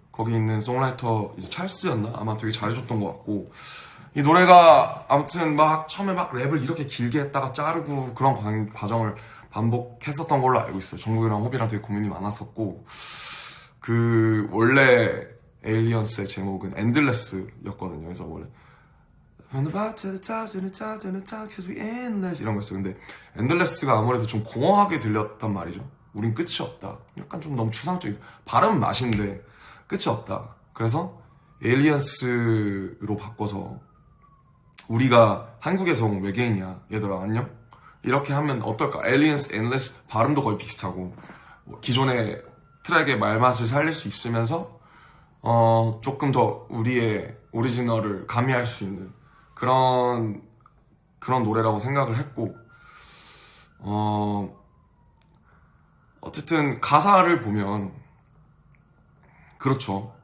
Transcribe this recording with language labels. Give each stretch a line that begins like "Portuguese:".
Korean: 거기 있는 송라이터 이제 찰스였나? 아마 되게 잘해줬던 것 같고, 이 노래가 아무튼 처음에 랩을 이렇게 길게 했다가 자르고 그런 과정을 반복했었던 걸로 알고 있어요. 정국이랑 호비랑 되게 고민이 많았었고, 원래 에일리언스의 제목은 엔들레스였거든요. 그래서 원래
English: From the bottom to the top, to the top, to the top, 'cause we endless
Korean: 이런 거였어요. 근데 엔들레스가 아무래도 좀 공허하게 들렸단 말이죠. 우린 끝이 없다. 약간 좀 너무 추상적이다. 발음은 맛인데 끝이 없다. 그래서 에일리언스로 바꿔서, 우리가 한국에서 온 외계인이야, 얘들아 안녕? 이렇게 하면 어떨까? 에일리언스, 엔드레스 발음도 거의 비슷하고, 기존의 트랙의 말맛을 살릴 수 있으면서 조금 더 우리의 오리지널을 가미할 수 있는 그런 노래라고 생각을 했고, 어쨌든 가사를 보면 그렇죠.